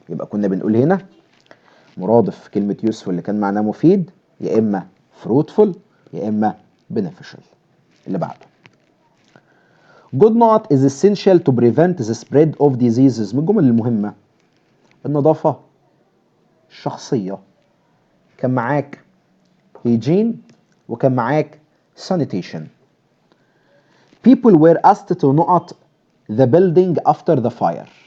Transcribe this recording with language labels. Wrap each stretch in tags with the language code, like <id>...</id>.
<ar>يبقى كنا بنقول هنا مرادف كلمة useful اللي كان معناه مفيد يا اما fruitful يا اما beneficial.</ar> <en>اللي بعده good not is essential to prevent the spread of diseases.</en> <ar>من الجمل المهمة النظافة الشخصية. كان معاك hygiene وكان معاك sanitation.</ar> <en>People were asked to not the building after the fire.</en>